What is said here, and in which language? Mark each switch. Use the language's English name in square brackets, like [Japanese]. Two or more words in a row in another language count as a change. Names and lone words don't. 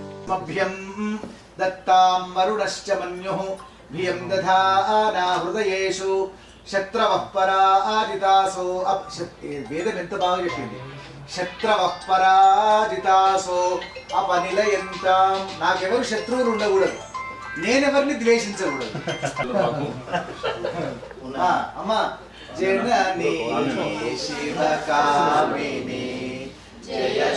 [Sanskrit] अस्मभ्यं दत्तां वरुणश्च मन्युः भियं दधाना हृदयेषु शत्रवः पराजितासो [Telugu] వేదం ఎంత బాగా చెప్పింది. [Sanskrit] శత్రవః పరాజితాసో అపనిలయంతాం. [Telugu] నాకెవరు శత్రువులు ఉండకూడదు, నేనెవరిని ద్వేషించకూడదు. అమ్మా జననీ శివకామిని జయ